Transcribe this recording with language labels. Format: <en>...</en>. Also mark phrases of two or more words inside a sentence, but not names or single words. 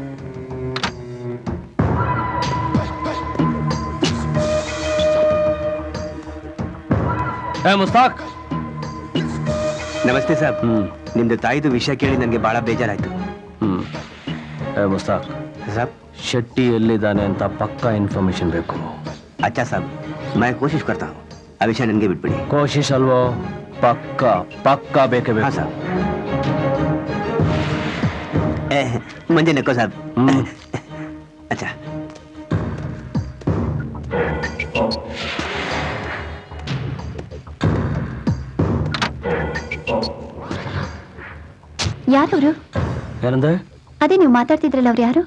<kn>ಮುಸ್ತಾಕ್, ನಮಸ್ತೆ ಸರ್. ನಿಮ್ದು ತಾಯಿದು ವಿಷಯ ಕೇಳಿ ನನಗೆ ಬಹಳ ಬೇಜಾರಾಯ್ತು. ಮುಸ್ತಾಕ್ ಸಾಬ್, ಶೆಟ್ಟಿ ಎಲ್ಲಿದ್ದಾನೆ ಅಂತ ಪಕ್ಕಾ ಇನ್ಫಾರ್ಮೇಶನ್ ಬೇಕು.</kn> <hi>अच्छा साहब, मैं कोशिश करता हूँ.</hi> <kn>ಆ ವಿಷಯ ನನಗೆ ಬಿಟ್ಬಿಡಿ. ಕೋಶಿಶ್ ಅಲ್ವೋ? ಪಕ್ಕಾ ಬೇಕೇ ಬೇಕು.</kn> <hi>हाँ साहब. मुझे नको साहब. अच्छा.</hi> <kn>ಯಾರವರು? ಏನಂದ್ರೆ? ಅದೇ ನೀವು ಮಾತಾಡ್ತಿದ್ರಲ್ಲ, ಅವ್ರು ಯಾರು?</kn>